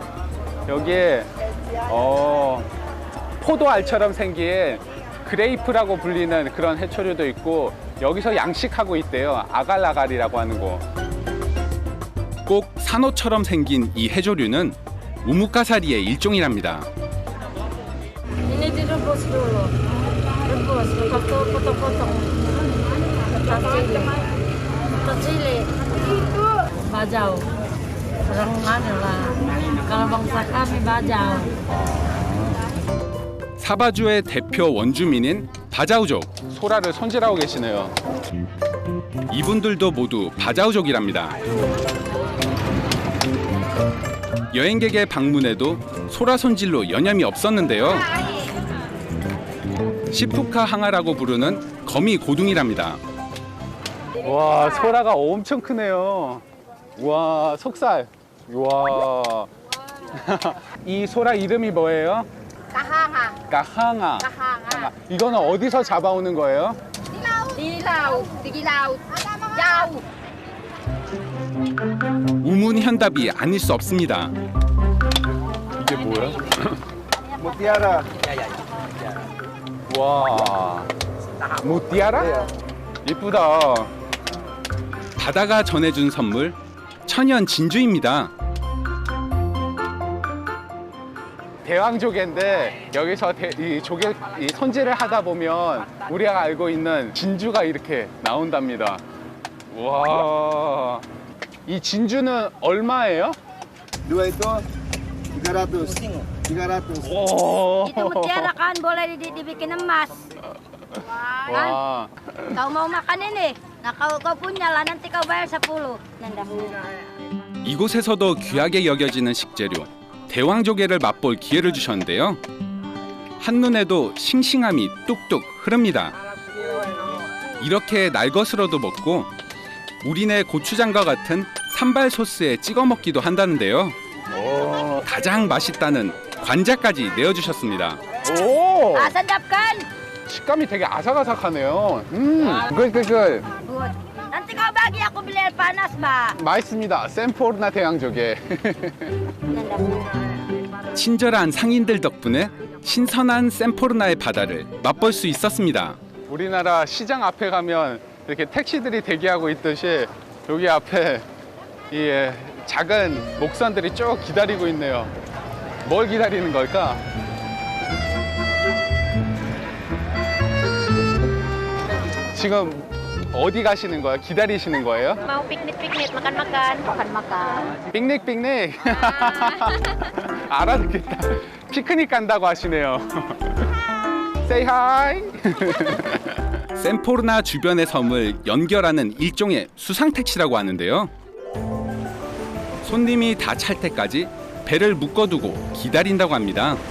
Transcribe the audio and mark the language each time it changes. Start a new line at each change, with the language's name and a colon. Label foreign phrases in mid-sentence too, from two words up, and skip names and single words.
Korean: 여기에 포도알처럼 생긴 그레이프라고 불리는 그런 해초류도 있고 여기서 양식하고 있대요. 아갈아갈이라고 하는 거. 꼭 산호처럼 생긴 이 해조류는 우뭇가사리의 일종이랍니다.
Malay: Ini direbus dulu. Rebus, lepas tu potong-potong. Kecil. Bajau. Orang mana lah. Kalau bangsa kami bajau.
Korean: 사바주의 대표 원주민인 바자우족. 소라를 손질하고 계시네요. 이분들도 모두 바자우족이랍니다. 여행객의 방문에도 소라 손질로 여념이 없었는데요. 시푸카 항아라고 부르는 거미 고둥이랍니다. 와, 소라가 엄청 크네요. 와, 속살. 와. 이 소라 이름이 뭐예요?
Malay: Kahanga.
Korean: 까항아.
Malay: Kahanga.
Korean: 이거는 어디서 잡아오는 거예요?
Malay: Di laut. Jauh.
Korean: 우문현답이 아닐 수 없습니다. 이게 뭐야? 무티아라. 와. 무티아라? 이쁘다. 바다가 전해준 선물 천연 진주입니다. 대왕조개인데 여기서 이 조개 이 손질을 하다 보면 우리가 알고 있는 진주가 이렇게 나온답니다. 와, 이 진주는 얼마예요?
Malay: Dua itu 300. 300.
Korean: 오,
Malay: Itu mutiara kan boleh dibikin emas.
Korean: 와,
Malay: Kau mau makan ini? Nah kau punya lah nanti kau bayar 10. Nanda.
Korean: 이곳에서도 귀하게 여겨지는 식재료 대왕조개를 맛볼 기회를 주셨는데요. 한눈에도 싱싱함이 뚝뚝 흐릅니다. 이렇게 날것으로도 먹고 우리네 고추장과 같은 산발 소스에 찍어 먹기도 한다는데요. 오, 가장 맛있다는 관자까지 내어주셨습니다. 오,
Malay: Ah, sedap kan?
Korean: 식감이 되게 아삭아삭하네요.
English: good. Good.
Malay: Nanti kau bagi aku beli air panas, Mbak.
Korean: 맛있습니다. 샘포르나 대왕조개. 친절한 상인들 덕분에 신선한 샘포르나의 바다를 맛볼 수 있었습니다. 우리나라 시장 앞에 가면 이렇게 택시들이 대기하고 있듯이 여기 앞에 이 작은 목선들이 쭉 기다리고 있네요. 뭘 기다리는 걸까? 지금 어디 가시는 거예요? 기다리시는 거예요?
Malay: Mau piknik-piknik, makan-makan. Makan-makan.
Korean: pik닉. 알아듣겠다. 피크닉 간다고 하시네요.
English: Say hi.
Korean: 샘포르나 주변의 섬을 연결하는 일종의 수상 택시라고 하는데요. 손님이 다 찰 때까지 배를 묶어두고 기다린다고 합니다.